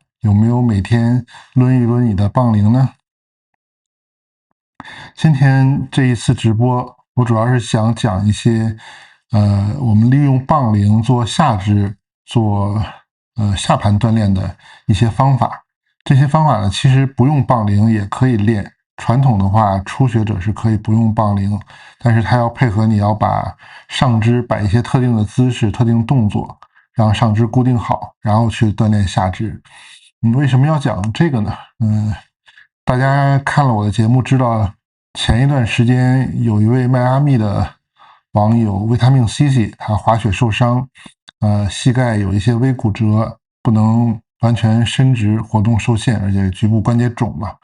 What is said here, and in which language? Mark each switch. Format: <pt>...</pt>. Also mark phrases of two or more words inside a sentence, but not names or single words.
<zh>有沒有每天掄一掄你的棒铃呢？今天這一次直播，我主要是想講一些我們利用棒鈴做下肢、做下盤鍛鍊的一些方法。這些方法呢，其實不用棒鈴也可以練。傳統的話，初學者是可以不用棒鈴，但是它要配合你要把上肢擺一些特定的姿勢、特定動作，讓上肢固定好，然後去鍛鍊下肢。為什麼要講這個呢？大家看了我的節目知道，前一段時間有一位邁阿密的網友維他命 CC， 他滑雪受傷，膝蓋有一些微骨折，不能完全伸直，活動受限，而且局部關節腫嘛。</zh>